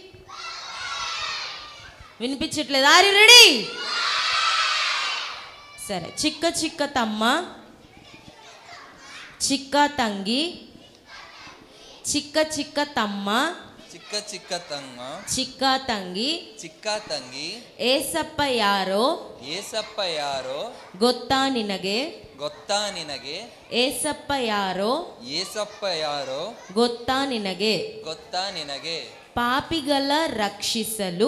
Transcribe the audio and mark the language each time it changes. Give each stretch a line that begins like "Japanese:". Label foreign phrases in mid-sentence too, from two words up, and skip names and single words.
Telugu: వినిపించట్లేదు.
English: are you ready?
Telugu: సరే.
Kannada: ಚಿಕ್ಕ ಚಿಕ್ಕ ತಮ್ಮ, ಚಿಕ್ಕ ತಂಗಿ, ಚಿಕ್ಕ ಚಿಕ್ಕ ತಮ್ಮ, ಚಿಕ್ಕ ಚಿಕ್ಕ ತಮ್ಮ, ಚಿಕ್ಕ ತಂಗಿ, ಚಿಕ್ಕ ತಂಗಿ, ಏಸಪ್ಪ ಯಾರೋ, ಏಸಪ್ಪ ಯಾರೋ, ಗೊತ್ತಾ ನಿನಗೆ, ಗೊತ್ತಾ ನಿನಗೆ, ಏಸಪ್ಪ ಯಾರೋ, ಏಸಪ್ಪ ಯಾರೋ, ಗೊತ್ತಾ ನಿನಗೆ, ಗೊತ್ತಾ ನಿನಗೆ, ಪಾಪಿಗಳ ರಕ್ಷಿಸಲು,